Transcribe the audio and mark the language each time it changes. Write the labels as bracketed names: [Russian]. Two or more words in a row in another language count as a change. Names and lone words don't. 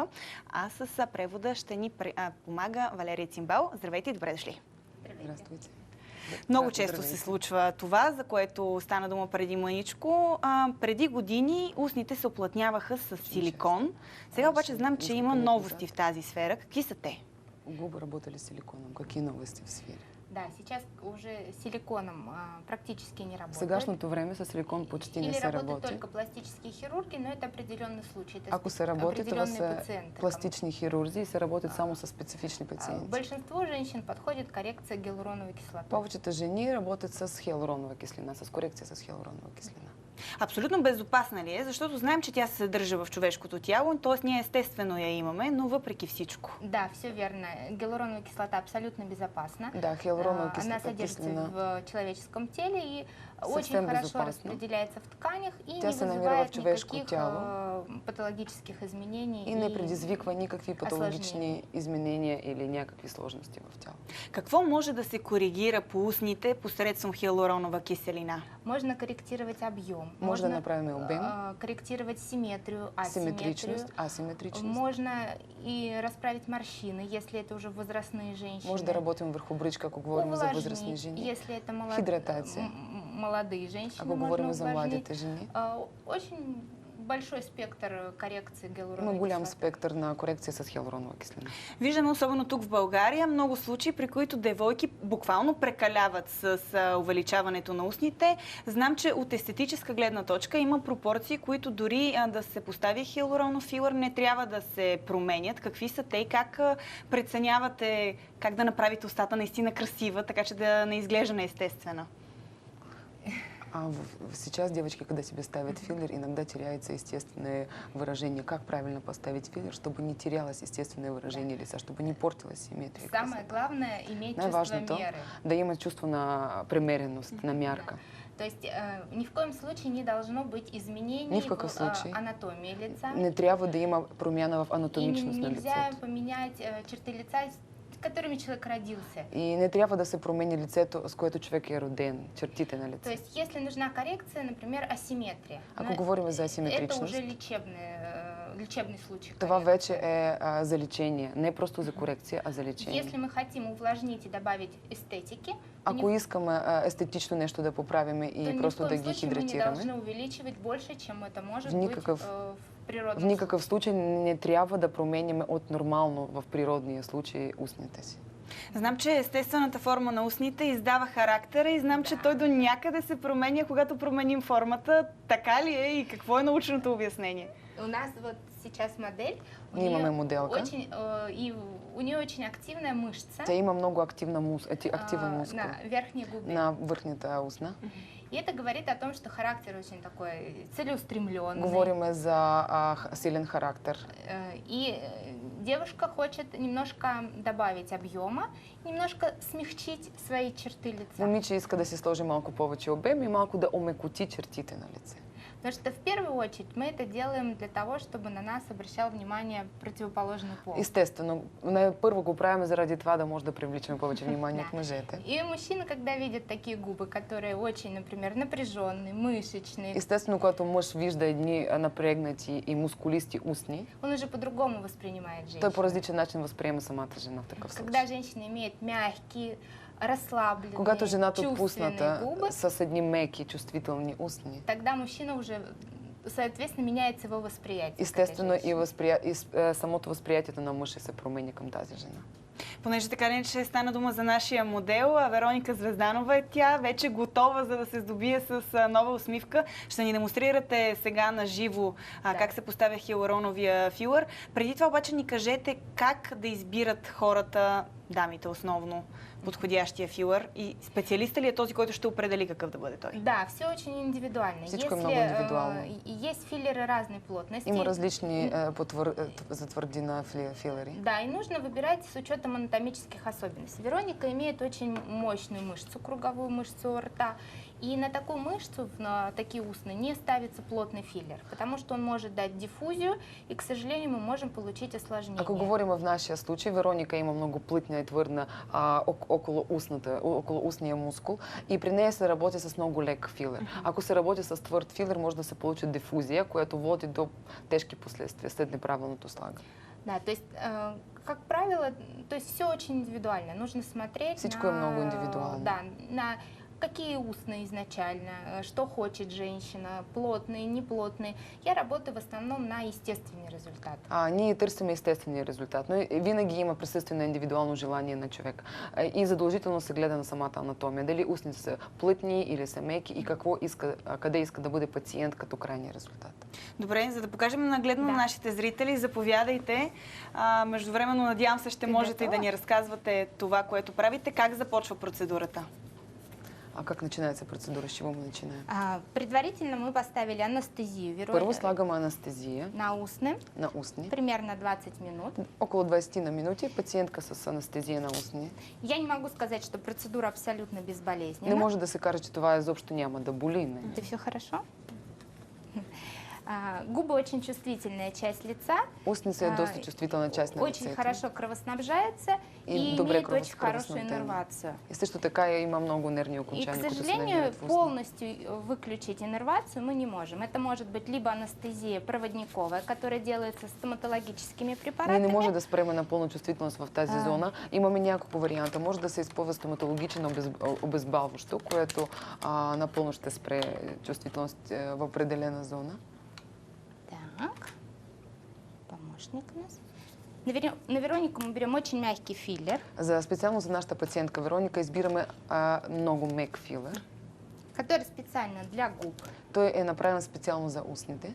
[Bulgarian] А с превода ще ни помага Валерия Цимбал. Здравейте и добре дошли! Здравейте! Много често се случва това, за което стана дума преди мъничко. Преди години устните се оплътняваха с силикон. Сега обаче знам, че има новости в тази сфера. Какви са те? [Russian] Губы работали с силиконом. Какие новости в сфере? Да, сейчас уже силиконом практически не работает. [Bulgarian] В сегашното време с силикон почти не се работи. [Russian] Или работают только пластические хирурги, но это определенный случай. [Bulgarian] Ако се работи, това са пластични хирурзи и се работят само с специфични пациенти. [Russian] Большинство женщин подходит коррекция гиалуроновой кислоты. [Bulgarian] Повечето жени работят с хиалуронова кислина, с корекция с хиалуронова кислина. Абсолютно безопасна ли е? Защото знаем, че тя се съдържа в човешкото тяло, т.е. ние естествено я имаме, но въпреки всичко. [Russian] Да, все верно. Гиалуроновая кислота абсолютно безопасна. Да, хиалуроновая кислота. Она содержится в человеческом теле и очень хорошо распределяется в тканях и не вызывает никаких патологических изменений. [Bulgarian] И не предизвиква никакви патологични изменения или някакви сложности в тяло. Какво може да се коригира по устните посредством хиалуронова киселина? [Russian] Можно корректировать объем. Можно направим объем. Корректировать симметрию, асимметричность. Можно и расправить морщины, если это уже возрастные женщины. [Bulgarian] Може да работим върху бричка, ако говорим за възрастни жени. [Russian] Если это [Bulgarian] хидратация. [Russian] Молодые женщины. [Bulgarian] Ако говорим за младите жени. [Russian] Очень большой спектър корекции гиалуроновой кислоты. Голям кислоты. [Bulgarian] спектър на корекция с хиалуронова кислина. Виждаме особено тук в България много случаи, при които девойки буквално прекаляват с увеличаването на устните. Знам, че от естетическа гледна точка има пропорции, които дори да се постави хиалуронов филър, не трябва да се променят. Какви са те и как преценявате как да направите устата наистина красива, така че да не изглежда неестествена? [Russian] Сейчас девочки, когда себе ставят филлер, иногда теряется естественное выражение. Как правильно поставить филлер, чтобы не терялось естественное выражение лица, чтобы не портилась симметрия. Самое главное — иметь чувство меры. [Bulgarian] Да имать чувство на премеренность, на мярка. [Russian] То есть ни в коем случае не должно быть изменений в анатомии лица. [Bulgarian] Не трябва да има промяна в анатомичност на лицето. [Russian] Нельзя поменять черты лица, которыми человек родился. [Bulgarian] И не трябва да се промени лицето, с което човек е роден, чертите на лицето. [Russian] То есть, если нужна коррекция, например, асимметрия. [Bulgarian] Ако говорим за асиметричност, [Russian] это уже лечебный случай. [Bulgarian] Това вече е за лечение, не просто за корекция, а за лечение. [Russian] Если мы хотим увлажнить и добавить эстетики, [Bulgarian] ако искаме естетично нещо да поправим и просто да ги хидратираме, [Russian] мы не должны увеличивать больше, чем это может быть [Bulgarian] в никакъв случай не трябва да променяме от нормално в природния случай устните си. Знам, че естествената форма на устните издава характера и знам, че той до някъде се променя, когато променим формата. Така ли е и какво е научното обяснение? [Russian] У нас вот сейчас модель. [Bulgarian] Ние имаме моделка. [Russian] И у нее очень активная мышца. [Bulgarian] Тя има много активен мускул. [Russian] На верхней губе. [Bulgarian] На верхнята устна. [Russian] И это говорит о том, что характер очень такой целеустремленный. [Bulgarian] Говорим за силен характер. [Russian] И девушка хочет немножко добавить объема, немножко смягчить свои черты лица. [Bulgarian] Момиче иска да си сложи малко повече обем и малко да омекоти чертите на лице. [Russian] Потому что в первую очередь мы это делаем для того, чтобы на нас обращал внимание противоположный пол. [Bulgarian] Естествено, първо го правим заради това да може да привличаме повече внимание к мъжете. [Russian] И мужчина, когда видит такие губы, которые очень, например, напряженные, мышечные. [Bulgarian] Естествено, когато мъж вижда едни напрегнати и мускулисти устни, [Russian] он уже по-другому воспринимает женщину. [Bulgarian] той по различен начин възприема самата жена в такъв случай. [Russian] Когда женщина имеет мягкие, расслабленные, [Bulgarian] когато жената отпусната [Russian] губы, [Bulgarian] с едни меки, чувствителни устни, [Russian] тогда мужчина уже, соответственно, меняется его восприятие. [Bulgarian] Естествено и самото възприятието на мъжа се променя към тази жена. Понеже така не ще стана дума за нашия модел, а Вероника Звезданова е тя, вече готова за да се здобие с нова усмивка. Ще ни демонстрирате сега на живо как се поставя хиалуроновия филър. Преди това обаче ни кажете как да избират хората, дамите основно, подходящия филър и специалиста ли е този, който ще определи какъв да бъде той? [Russian] Да, все очень индивидуально. [Bulgarian] Всичко е много индивидуално. [Russian] Есть филлеры разной плотности. [Bulgarian] Има различни затвърдина филери. [Russian] Да, и нужно выбирать с учетом анатомических особенностей. Вероника имеет очень мощную мышцу, круговую мышцу рта. И на такую мышцу, на такие устные, не ставится плотный филлер, потому что он может дать диффузию, и, к сожалению, мы можем получить осложнение. [Bulgarian] Ако говорим в нашия случай, Вероника има много плътна и твърдна около устния мускул и при нея се работи с много лек филер. Ако се работи с твърд филер, може да се получи дифузия, която води до тежки последствия след неправилното слагане. [Russian] Да, то есть, как правило, то есть все очень индивидуально. Нужно смотреть [Bulgarian] Всичко е много индивидуално. [Russian] Да, на какие устные изначально, что хочет женщина, плотные, неплотные. Я работаю в основном на естественный результат. [Bulgarian] Ние търсим естествения резултат, но винаги има присъствие на индивидуално желание на човека. И задължително се гледа на самата анатомия. Дали устните са плътни или са меки и къде иска да бъде пациент като крайния резултат. Добре, за да покажем нагледно на нашите зрители, заповядайте. Междувременно, надявам се, ще можете и да ни разказвате това, което правите. Как започва процедурата? [Russian] А как начинается процедура? С чего мы начинаем? Предварительно мы поставили анестезию. [Bulgarian] Първо слагаме анестезия. [Russian] На устны. [Bulgarian] На устни. [Russian] Примерно 20 минут. [Bulgarian] Около 20 на минути. Пациентка с анестезия на устни. [Russian] Я не могу сказать, что процедура абсолютно безболезненна. [Bulgarian] Не може да се каже, че това изобщо няма да боли. [Russian] Это все хорошо? Губы очень чувствительная часть лица. [Bulgarian] Устница е доста чувствителна част на лицето. [Russian] Очень хорошо кровоснабжается и имеет очень хорошую иннервацию. [Bulgarian] И също така има много нервни окончания. [Russian] И, к сожалению, полностью выключить иннервацию мы не можем. Это может быть либо анестезия проводниковая, которая делается стоматологическими препаратами. [Bulgarian] Ние не може да спреме напълно чувствителност в тази зона. Имаме няколко варианта. Може да се използва стоматологично обезбаващо, което напълно ще спре чувствителност в определена зона. [Russian] Так, помощник у нас. На Веронику мы берем очень мягкий филлер. [Bulgarian] Специално за нашата пациентка Вероника избираме много мек филер. [Russian] Который специально для губ. [Bulgarian] Той е направен специално за устните.